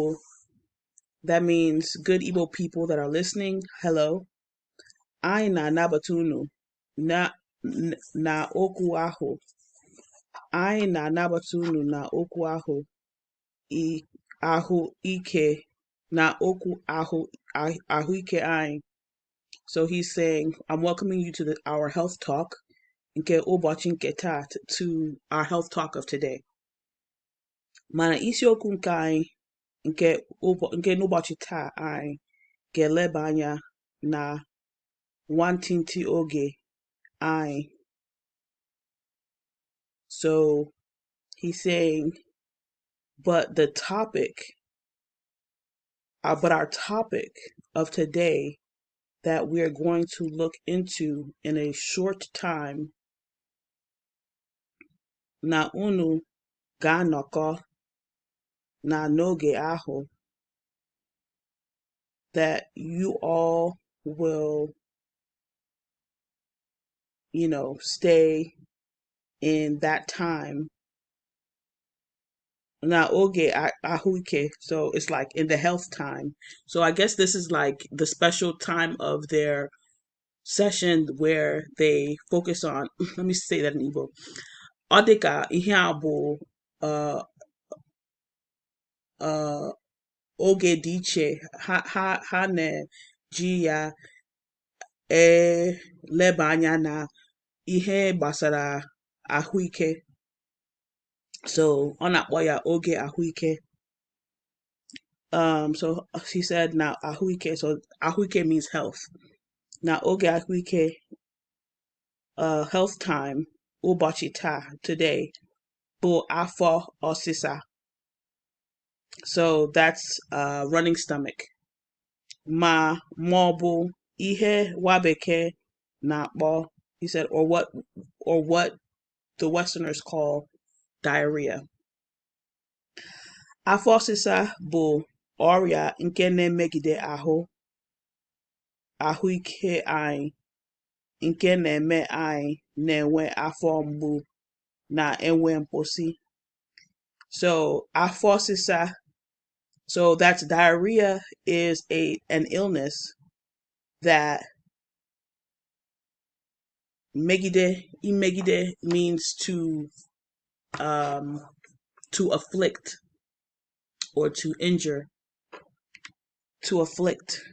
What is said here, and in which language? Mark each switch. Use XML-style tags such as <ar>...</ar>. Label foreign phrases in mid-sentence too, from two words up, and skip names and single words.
<en>That means good Igbo people that are listening, hello.</en> <ig>Anyị na-anabata unu na okwu ahụ. Anyị na-anabata unu na okwu ahụike na okwu ahụike anyị.</ig> <en>So he's saying, I'm welcoming you to our health talk,</en> <ig>nke ụbọchị nke taa,</ig> <en>to our health talk of today.</en> <ig>Mana isiokwu nke anyị nke n'ụbọchị taa anyị ga-eleba anya na nwantịntị oge anyị.</ig> <en>So he's saying, but our topic of today that we are going to look into in a short time,</en> <ig>na unu ga-anọkọ na n'oge ahụ,</ig> <en>that you all will, stay in that time.</en> <ig>Na oge ahụike,</ig> <en>so it's like in the health time. So I guess this is like the special time of their session where they focus on, let me say that in Igbo.</en> <ig>Ọ dịka ihe a bụ oge dị iche ha na-eji ya eleba anya na ihe gbasara ahụike. So ọ na-akpọ ya oge ahụike.</ig> <en>So he said now ahụike, so ahụike means health.</en> <ig>Now oge ahụike,</ig> <en>health time,</en> <ig>ụbọchị taa, today, bụ afọ ọsịsa.</ig> <en>So that's running stomach.</en> <ig>Maọbụ ihe nwa bekee na-akpọ,</ig> <en>he said, or what the Westerners call diarrhea.</en> <ig>Afọ ọsịsa bụ ọrịa nke na-emegide ahụike anyị, nke na-eme anyị na-enwe afọ mgbu na enwe mposi. So afọ ọsịsa,</ig> <en>so that's diarrhea, is an illness that imegide means to afflict or to injure, to afflict.</en>